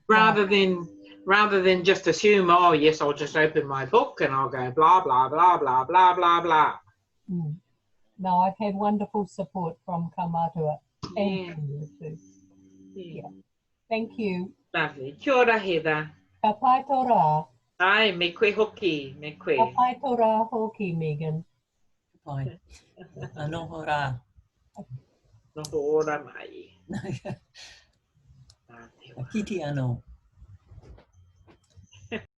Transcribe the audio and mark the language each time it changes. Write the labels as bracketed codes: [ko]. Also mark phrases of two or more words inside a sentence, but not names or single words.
[en] Rather than just assume, oh, yes, I'll just open my book and I'll go blah, blah, blah, blah, blah, blah, blah. No, I've had wonderful support from Kaumātua and from you too. Yeah. Thank you. Lovely. [mi] Kia ora, Heather. Ka pai tō rā. Ai, me koe hoki, me koe. Ka pai tō rā hoki, Megan. Pai. Anoho rā. Noho ora mai. Kiti anō.